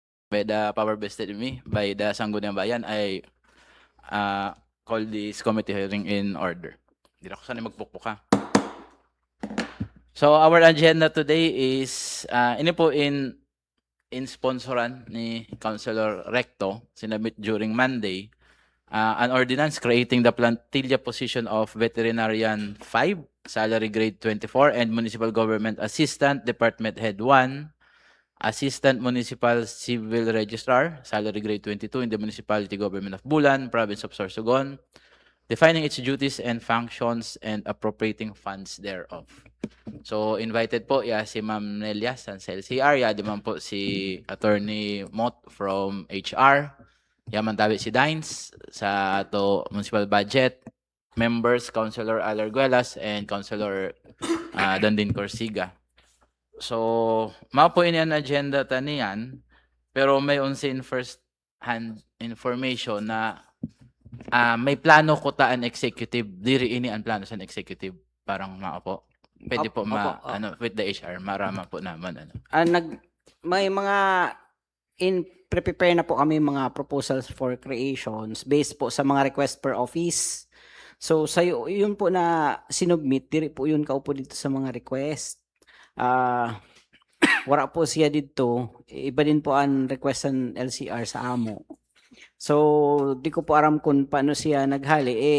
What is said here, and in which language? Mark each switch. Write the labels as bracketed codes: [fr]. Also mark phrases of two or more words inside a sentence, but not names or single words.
[en] by the power vested in me by the Sangguniang Bayan, I call this committee hearing in order. [tl] Hindi na ako sanay magpukpok ha. [en] So our agenda today is [bik] ini po in sponsoran ni Councilor Recto, sinabit during [en] Monday, an ordinance creating the plantilla position of Veterinarian 5, salary grade 24, and Municipal Government Assistant, Department Head 1, Assistant Municipal Civil Registrar, salary grade 22 in the Municipality Government of Bulan, Province of Sorsogon, defining its duties and functions and appropriating funds thereof. [bik] So invited po si Ma'am Nelia sa LCR, di man po si Attorney Mot from HR, yaman tabi si Dines sa ato municipal budget, members Councilor Alarguelas and Councilor Dandin Corsiga. So mao po ini ang agenda taniyan, pero may unsin [en] first hand information [bik] na may plano ko taan executive, diri ini ang plano sa executive, parang mao po. Pwede po [en] with the HR, [bik] marama po naman. [tl] May mga prepare na po kami mga proposals for creations based po sa mga request per office. So sayo yun po na sinubmit, diri po yun kaupo dito sa mga request. Wala po siya dito, iba din po ang request ng LCR sa amo. [bik] So di ko po aram kung paano siya naghali.